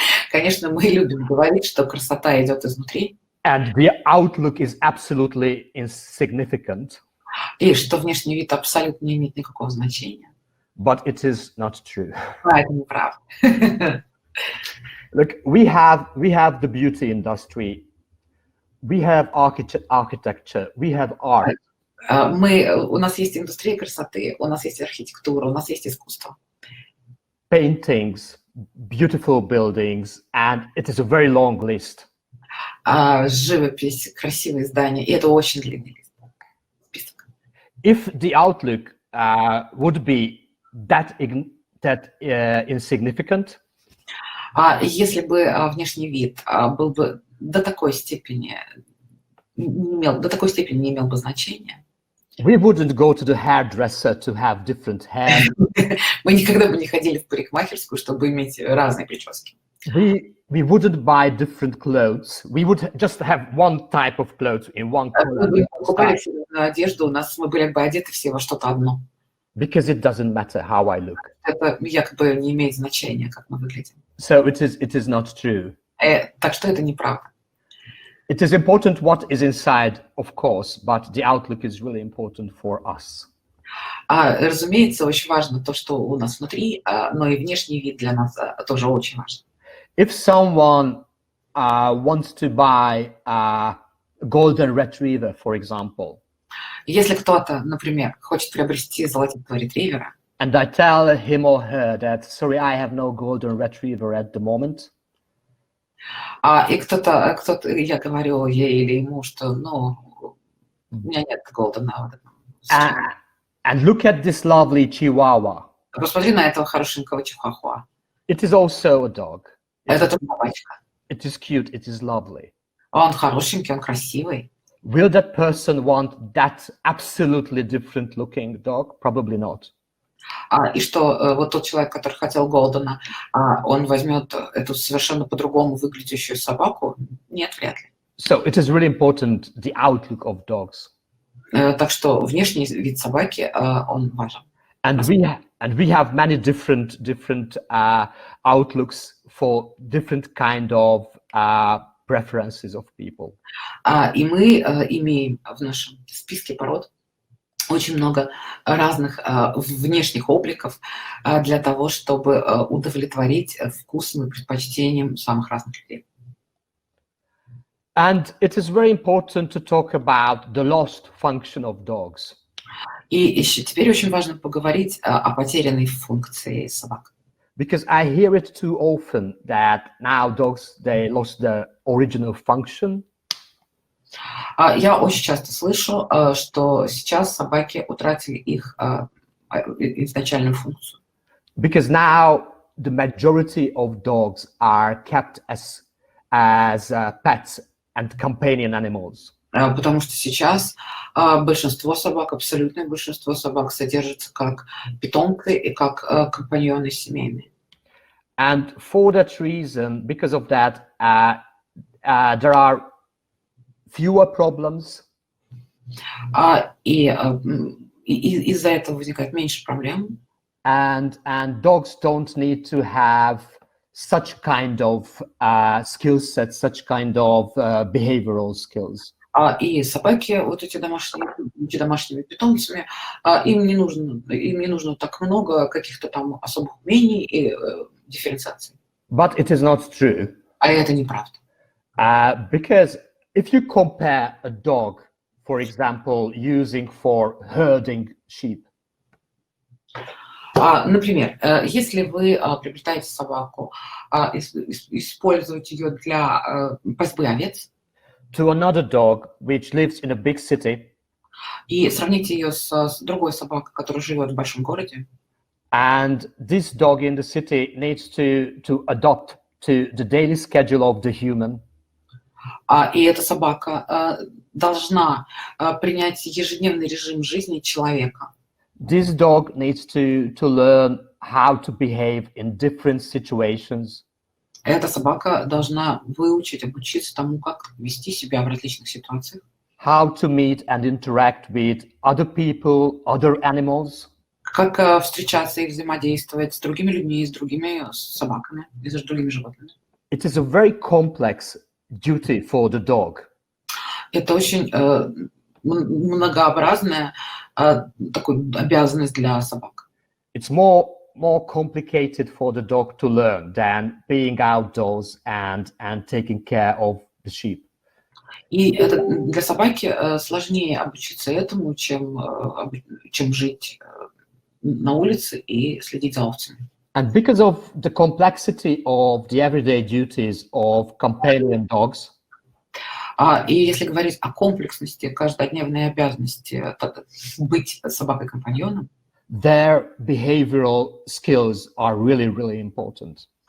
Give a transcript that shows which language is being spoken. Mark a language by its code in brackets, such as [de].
[ru] Конечно, мы любим говорить, что красота идет изнутри. [en] And the outlook is absolutely insignificant. [ru] И что внешний вид абсолютно не имеет никакого значения. [en] But it is not true. [ru] Это неправда. [en] Look, we have the beauty industry. We have architecture. We have art. [ru] У нас есть индустрия красоты, у нас есть архитектура, у нас есть искусство. [en] Paintings, beautiful buildings, and it is a very long list. [ru] Живопись, красивые здания, и это очень длинный список. [en] If the outlook would be that insignificant, [ru] если бы внешний вид был бы до такой степени не имел бы значения, [en] we wouldn't go to the hairdresser to have different hair. [ru] Мы никогда бы не ходили в парикмахерскую, чтобы иметь разные прически. [en] We wouldn't buy different clothes. We would just have one type of clothes in one color. [ru] Мы покупали одежду, мы были бы одеты все во что-то одно. [en] Because it doesn't matter how I look. [ru] Это якобы не имеет значения, как мы выглядим. [en] So it is not true. [ru] Так что это неправда. [en] It is important what is inside, of course, but the outlook is really important for us. [ru] Разумеется, очень важно то, что у нас внутри, но и внешний вид для нас тоже очень важен. [en] If someone wants to buy a golden retriever, for example, [ru] Если кто-то, например, хочет приобрести золотистого ретривера, [en] and I tell him or her that, sorry, I have no golden retriever at the moment, [ru] и я говорю ей или ему, что, ну, у меня нет голдена. [en] and look at this lovely Chihuahua. [ru] Посмотри на этого хорошенького чихуахуа. [en] It is also a dog. [ru] Это тоже собачка. [en] It is cute. It is lovely. [ru] Он хорошенький, он красивый. [en] Will that person want that absolutely different looking dog? Probably not. [ru] И что вот тот человек, который хотел голдена, он возьмет эту совершенно по-другому выглядящую собаку? Нет, вряд ли. [en] So it is really important, the outlook of dogs. [ru] Так что внешний вид собаки, он важен. [en] And we have many different outlooks for different kind of preferences of people. [ru] И мы имеем в нашем списке пород очень много разных внешних обликов для того, чтобы удовлетворить вкусам и предпочтениям самых разных людей. [en] And it is very important to talk about the lost function of dogs. [ru] И еще теперь очень важно поговорить о потерянной функции собак. [en] Because I hear it too often that now dogs, they lost their original function. [ru] Я очень часто слышу, что сейчас собаки утратили их изначальную функцию. [en] Because now the majority of dogs are kept as pets and companion animals. [ru] Потому что сейчас большинство собак, абсолютное большинство собак содержатся как питомцы и как компаньоны семейные. [en] And for that reason, because of that, there are fewer problems. [ru] И из-за этого возникает меньше проблем. [en] And dogs don't need to have such kind of skill sets, such kind of behavioral skills. [ru] И собаки, вот эти домашними питомцами, им не нужно так много каких-то там особых умений и дифференциаций. [en] But it is not true. [ru] А это неправда. [en] Because if you compare a dog, for example, using for herding sheep. [ru] Например, если вы приобретаете собаку, использовать ее для пасьбы овец, [en] to another dog which lives in a big city, [ru] и сравните ее с другой собакой, которая живет в большом городе, [en] and this dog in the city needs to adopt to the daily schedule of the human. [ru] И эта собака должна принять ежедневный режим жизни человека. [en] This dog needs to learn how to behave in different situations. [ru] Эта собака должна обучиться тому, как вести себя в различных ситуациях. [en] How to meet and interact with other people, other animals. [ru] Как встречаться и взаимодействовать с другими людьми, с другими собаками, и с другими животными. [en] It is a very complex duty for the dog. [ru] Это очень многообразная такая обязанность для собак. [en] It's more complicated for the dog to learn than being outdoors and taking care of the sheep. [ru] И это для собаки сложнее обучиться этому, чем жить на улице и следить за овцами. [en] And because of the complexity of the everyday duties of companion dogs, [ru] И если говорить о комплексности каждодневной обязанности быть собакой-компаньоном, [en] their behavioral skills are really, really important.